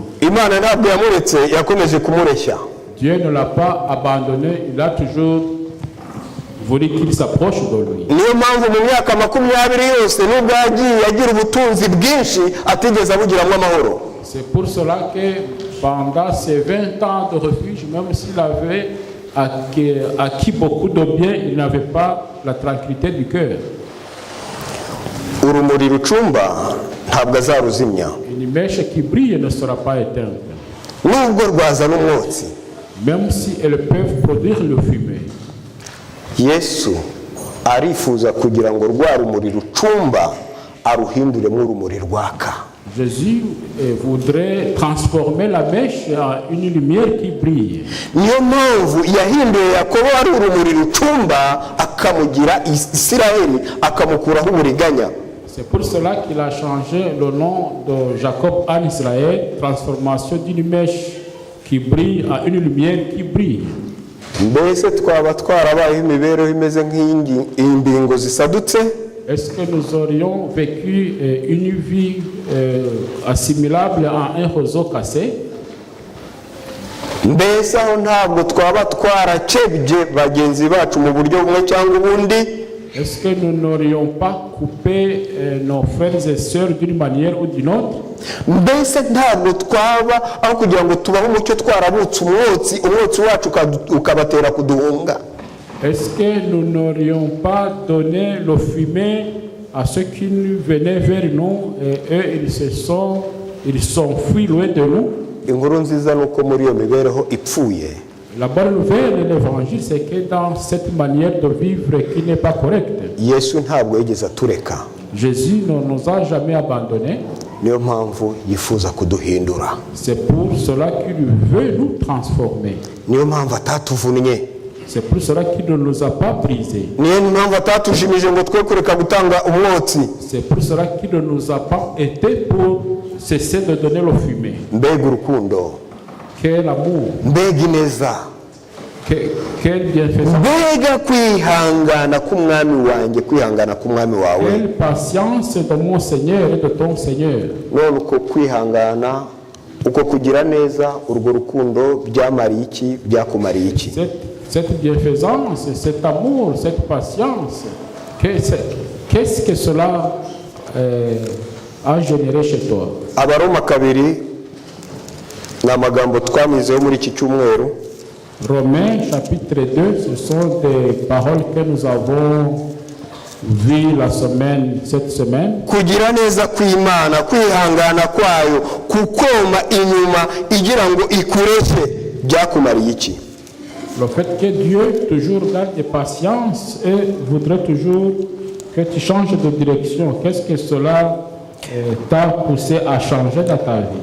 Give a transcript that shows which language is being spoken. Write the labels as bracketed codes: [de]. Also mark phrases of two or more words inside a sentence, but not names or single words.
[rw] Imana ntabwo yamuretse, yakomeje kumureshya. [fr] Dieu ne l'a pas abandonné, il a toujours voulu qu'il s'approche de lui. [rw] Niyo mpamvu mu myaka 20 yose nubwo yagiye agira ubutunzi bwinshi atigeze abugiramo amahoro. [fr] C'est pour cela que pendant ces 20 ans de refuge, même s'il avait acquis beaucoup de biens, il n'avait pas la tranquillité du cœur. [rw] Urumuri rucumba ntabwo azaruzimya. [fr] Une mèche qui brille ne sera pas éteinte. [rw] Nubwo rwazana umwotsi, [fr] même si elles peuvent produire le fumée. [rw] Yesu arifuza kugira ngo rwa rumuri rucumba aruhinduremo urumuri rwaka. [fr] Jésus voudrait transformer la mèche en une lumière qui brille. [rw] Niyo mpamvu yahinduye Yakobo ari urumuri rucumba akamugira Isiraheli akamukuraho uburiganya. [fr] C'est pour cela qu'il a changé le nom de Jacob en Israël, transformation d'une mèche qui brille à une lumière qui brille. [rw] Mbese twaba twarabaye imibereho imeze nk'imbingo zisadutse? [fr] Est-ce que nous aurions vécu une vie assimilable à un roseau cassé? [rw] Mbese aho ntabwo twaba twarakebye bagenzi bacu mu buryo bumwe cyangwa ubundi? [fr] Est-ce que nous n'aurions pas coupé nos frères et sœurs d'une manière ou d'une autre? [rw] mbese ntabwo twaba aho kugira ngo tubaho umucyo twarabutse umwotsi wacu ukabatera kuduhunga? [fr] Est-ce que nous n'aurions pas donné le fumier à ceux qui venaient vers nous et eux ils sont fuis loin de nous? [rw] inkuru nziza ni uko muri iyo mibereho ipfuye [fr] La bonne nouvelle de l'évangile, c'est que dans cette manière de vivre qui n'est pas correcte, [rw] yesu ntabwo yigeze atureka, [fr] Jésus ne nous a jamais abandonnés. [rw] niyo mpamvu yifuza kuduhindura, [fr] C'est pour cela qu'il veut nous transformer. [rw] niyo mpamvu atatuvunnye, [fr] C'est pour cela qu'il ne nous a pas brisés. [rw] niyo mpamvu atatujimije ngo twe kureka gutanga umwotsi. [fr] C'est pour cela qu'il ne nous a pas été pour cesser de donner le fumier. [rw] mbega urukundo, [fr] Quel amour, [rw] mbega ineza, [fr] quel bienfaisance, [rw] mbega kwihangana k'umwami wanjye, kwihangana k'umwami wawe. [fr] quelle patience de mon Seigneur et de ton Seigneur. [rw] none uko kwihangana, uko kugira neza, urwo rukundo byamariye iki, byakumariye iki? [fr] Cette bienfaisance, cet amour, cette patience, qu'est-ce que cela a généré chez toi? [rw] Abaroma kabiri ni amagambo twamizeho muri iki cyumweru. [fr] Romains chapitre 2, ce sont des paroles que nous avons vues cette semaine. [rw] Kugira neza kw'Imana, kwihangana kwayo, kukoma inyuma igira ngo ikureke, byakumariye iki? [fr] Le fait que Dieu toujours garde des patience et voudrait toujours que tu changes de direction, qu'est-ce que cela t'a poussé à changer dans ta vie?